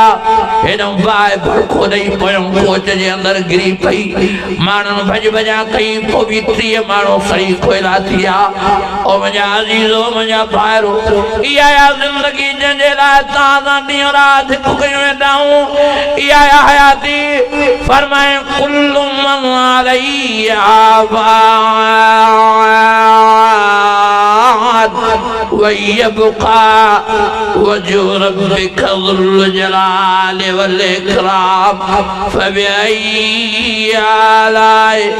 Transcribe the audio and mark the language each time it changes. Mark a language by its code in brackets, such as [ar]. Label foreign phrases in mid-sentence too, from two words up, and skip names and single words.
[sd] हेॾो बाहि भड़को ॾेई पियो कोच जे अंदरि गिरी पई माण्हुनि भॼ भॼा कई पोइ बि 30 माण्हू सड़ी खोइला थी विया ओ मुंहिंजा अज़ीज़ो मुंहिंजा भाइरो इहा आहे ज़िंदगी जंहिंजे लाइ तव्हां सां ॾींहुं राति हिकु कयूं वेंदा आहियूं इहा आहे हयाती फरमाए [ar] كل من عليها فان ويبقى وجه ربك ذو الجلال والإكرام فبأي آلاء